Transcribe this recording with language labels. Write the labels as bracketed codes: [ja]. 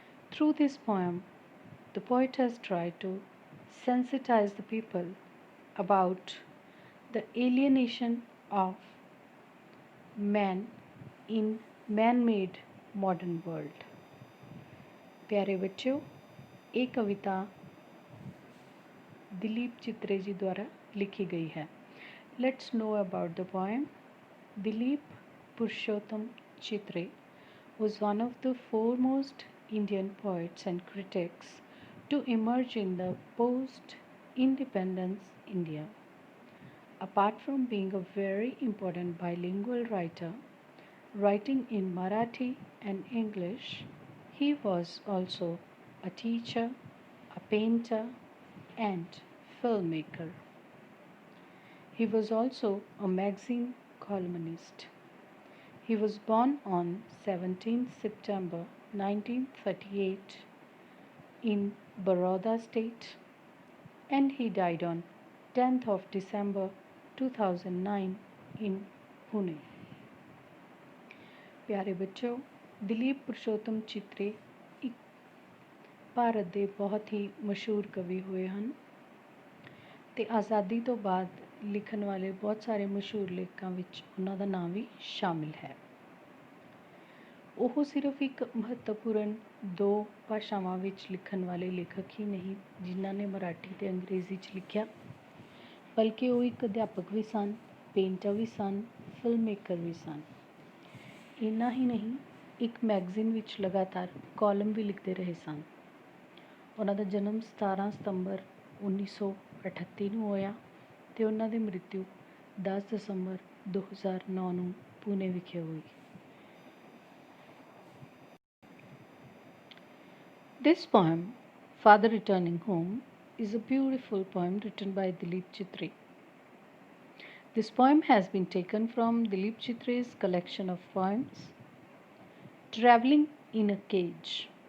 [en] Through this poem, the poet has tried to sensitize the people about the alienation of man in man-made modern world. [hi] प्यारे बच्चों, ये कविता दिलीप चित्रे जी द्वारा लिखी गई है. [en] Let's know about the poem. Dilip Purushottam Chitre was one of the foremost Indian poets and critics to emerge in the post-independence India. Apart from being a very important bilingual writer, writing in Marathi and English, he was also a teacher, a painter, and filmmaker. He was also a magazine columnist. He was born on 17th September 1938 in Baroda state, and he died on 10th of December 2009 in Pune. [hi] प्यारे बच्चों, [pa] दिलीप पुरुषोत्तम चित्रे ਇੱਕ ਭਾਰਤ ਦੇ ਬਹੁਤ ਹੀ ਮਸ਼ਹੂਰ ਕਵੀ ਹੋਏ ਹਨ ਤੇ ਆਜ਼ਾਦੀ ਤੋਂ ਬਾਅਦ ਲਿਖਣ ਵਾਲੇ ਬਹੁਤ ਸਾਰੇ ਮਸ਼ਹੂਰ ਲੇਖਕਾਂ ਵਿੱਚ ਉਹਨਾਂ ਦਾ ਨਾਮ ਵੀ ਸ਼ਾਮਿਲ ਹੈ. ਉਹ ਸਿਰਫ ਇੱਕ ਮਹੱਤਵਪੂਰਨ ਦੋ ਭਾਸ਼ਾਵਾਂ ਵਿੱਚ ਲਿਖਣ ਵਾਲੇ ਲੇਖਕ ਹੀ ਨਹੀਂ ਜਿਨ੍ਹਾਂ ਨੇ ਮਰਾਠੀ ਤੇ ਅੰਗਰੇਜ਼ੀ 'ਚ ਲਿਖਿਆ, ਬਲਕਿ ਉਹ ਇੱਕ ਅਧਿਆਪਕ ਵੀ ਸਨ, ਪੇਂਟਰ ਵੀ ਸਨ, ਫਿਲਮ ਮੇਕਰ ਵੀ ਸਨ. ਇੰਨਾ ਹੀ ਨਹੀਂ, ਇੱਕ ਮੈਗਜ਼ੀਨ ਵਿੱਚ ਲਗਾਤਾਰ ਕਾਲਮ ਵੀ ਲਿਖਦੇ ਰਹੇ ਸਨ. ਉਹਨਾਂ ਦਾ ਜਨਮ 17 ਸਤੰਬਰ 1938 ਨੂੰ ਹੋਇਆ ਤੇ ਉਹਨਾਂ ਦੀ ਮ੍ਰਿਤਿੂ 10 ਦਸੰਬਰ 2009 ਨੂੰ ਪੂਨੇ ਵਿਖੇ ਹੋਈ. [en] This poem, Father Returning Home, is a beautiful poem written by Dilip Chitre. This poem has been taken from Dilip Chitre's collection of poems, Traveling in a Cage.